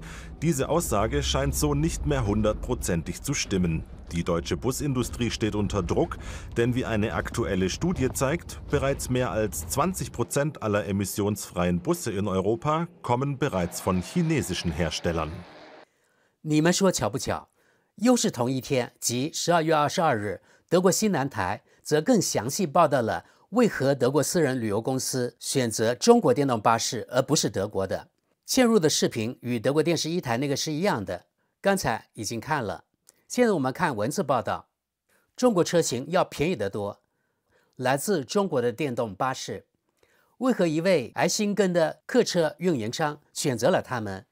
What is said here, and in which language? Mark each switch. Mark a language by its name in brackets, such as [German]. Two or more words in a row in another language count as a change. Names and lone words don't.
[German] Diese Aussage scheint so nicht mehr hundertprozentig zu stimmen. Die deutsche Busindustrie steht unter Druck, denn wie eine aktuelle Studie zeigt, bereits mehr als 20% aller emissionsfreien Busse in Europa kommen bereits von chinesischen Herstellern. [Chinese] 你们说巧不巧？又是同一天，即12月22日，德国西南台则更详细报道了为何德国私人旅游公司选择中国電動巴士而不是德國的。嵌入的視頻與德國電視一台那個是一樣的，剛才已經看了。現在我們看文字報道，中國車型要便宜得多。來自中國的電動巴士，為何一位愛信根的客車運營商選擇了他們？